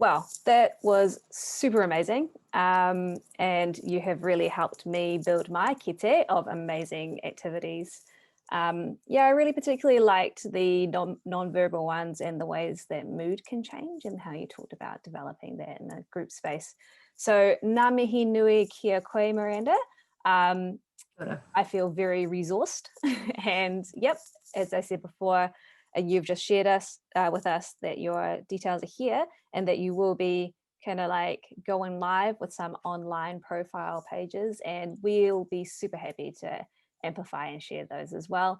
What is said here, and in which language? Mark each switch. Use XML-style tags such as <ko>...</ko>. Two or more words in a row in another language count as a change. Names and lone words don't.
<en>Well, that was super amazing. And you have really helped me build my kete of amazing activities. Yeah, I really particularly liked the non-verbal ones and the ways that mood can change and how you talked about developing that in a group space.</en> <mi>So ngā mihi nui kia koe, Miranda.</mi> <en>I feel very resourced. And yep, as I said before, you've just shared with us that your details are here and that you will be kind of like going live with some online profile pages, and we'll be super happy to amplify and share those as well.</en>